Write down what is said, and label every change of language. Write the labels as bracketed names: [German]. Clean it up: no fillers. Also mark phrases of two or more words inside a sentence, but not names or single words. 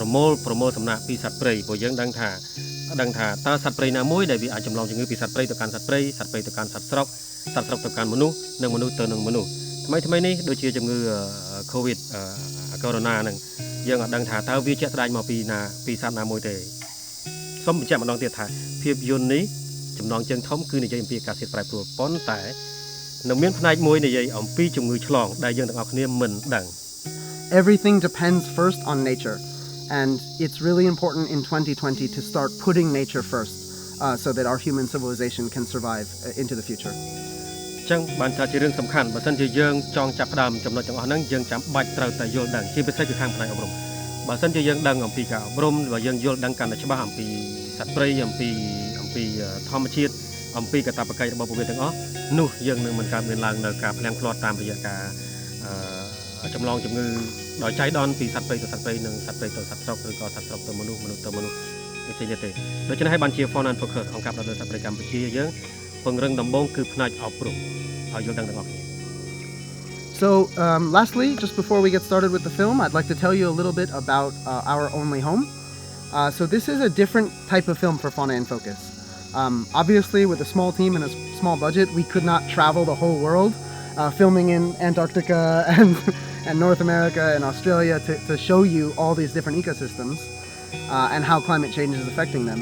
[Khmer] មូលសំណាក់ពីសត្វព្រៃព្រោះយើងដឹងថាតើសត្វព្រៃណាមួយដែលវាអាចចម្លងជំងឺពីសត្វព្រៃទៅកាន់សត្វព្រៃសត្វព្រៃទៅកាន់សត្វស្រុកសត្វស្រុកទៅកាន់មនុស្សនិងមនុស្សទៅនឹងមនុស្សថ្មីនេះដូចជាជំងឺ COVID Corona ហ្នឹងយើងអត់ដឹងថាតើវាជាក់ស្ដែងមកពីណាពីសត្វណាមួយទេសូមបញ្ជាក់ម្ដងទៀតថាភាពយន្តនេះចំណងជើងធំគឺនិយាយអំពីអាកាសធាតុប្រែប្រួលប៉ុន្តែនៅមានផ្នែកមួយនិយាយអំពីជំងឺឆ្លងដែលយើងទាំងអស់គ្នាមិនដឹង [English] Everything depends first on nature, and it's really important in 2020 to start putting nature first so that our human civilization can survive into the future. [Khmer] ចឹងបានថាជារឿងសំខាន់បើសិនជាយើងចង់ចាប់ផ្ដើមចំណុចទាំងអស់ហ្នឹងយើងចាំបាច់ត្រូវតែយល់ដឹងជាពិសេសគឺខាងផ្នែកអប់រំបើ សិនជាយើងដឹងអំពីការអប់រំបើយើងយល់ដឹងកាន់តែច្បាស់អំពីសត្វព្រៃអំពីធម្មជាតិអំពីកាតព្វកិច្ចរបស់ពួកវាទាំងអស់នោះយើងនឹងមិនកើតមានឡើងនៅការផ្លាំងផ្លាត់តាមរយៈការចម្លងជំងឺដោយចៃដន្យពីសត្វព្រៃទៅសត្វព្រៃនិងសត្វព្រៃទៅសត្វស្រុកឬក៏សត្វស្រុកទៅមនុស្សទៅមនុស្សដូចជាទេដូច្នេះហើយបានជា Fauna and Focus អង្គការផ្ដោតលើសត្វព្រៃកម្ពុជាយើងពង្រឹងដំបូងគឺផ្នែកអប់រំឲ្យយល់ដឹងទាំងអស់គ្នា [English] So lastly, just before we get started with the film, I'd like to tell you a little bit about Our Only Home. So this is a different type of film for Fauna in Focus. Obviously, with a small team and a small budget, we could not travel the whole world, filming in Antarctica and North America and Australia to show you all these different ecosystems and how climate change is affecting them.